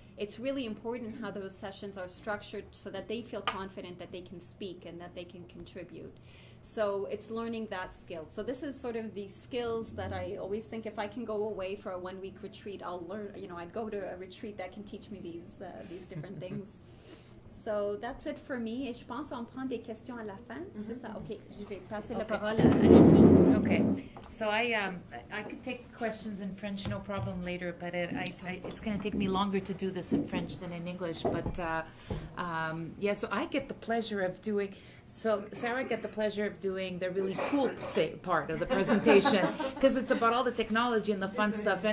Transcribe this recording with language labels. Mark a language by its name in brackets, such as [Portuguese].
[English] It's really important how those sessions are structured so that they feel confident that they can speak and that they can contribute. So it's learning that skill. So this is sort of the skills that I always think, if I can go away for a 1-week retreat, I'll learn, I'd go to a retreat that can teach me these different things. So that's it for me. [French] Et je pense on prend des questions à la fin. C'est ça. OK. Je vais passer la parole à Aiki. [English] Okay. So I could take questions in French, no problem later, but it's going to take me longer to do this in French than in English. But so I get the pleasure of doing. So Sarah get the pleasure of doing the really cool part of the presentation because it's about all the technology and the fun stuff.